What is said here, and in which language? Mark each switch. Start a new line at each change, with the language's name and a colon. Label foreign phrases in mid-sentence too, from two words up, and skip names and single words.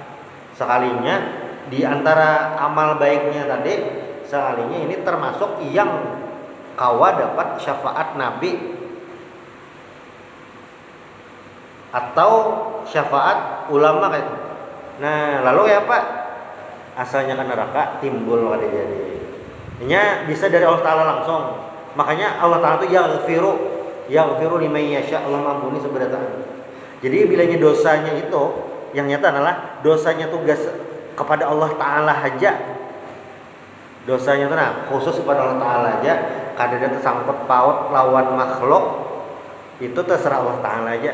Banjar: Sekalinya di antara amal baiknya tadi sekalinya ini termasuk yang kawa dapat syafaat Nabi atau syafaat ulama kayak itu. Nah, lalu ya Pak, asalnya ke neraka timbul kada jadi. Ini bisa dari Allah Ta'ala langsung. Makanya Allah Ta'ala itu
Arabic: يغفر لمن يشاء,
Banjar: Allah mengampuni seberat-beratnya. Jadi bilanya dosanya itu yang nyata adalah dosanya tugas kepada Allah Ta'ala aja. Dosanya itu khusus kepada Allah Ta'ala aja. Kadang tersangkut paut lawan makhluk, itu terserah Allah Ta'ala aja.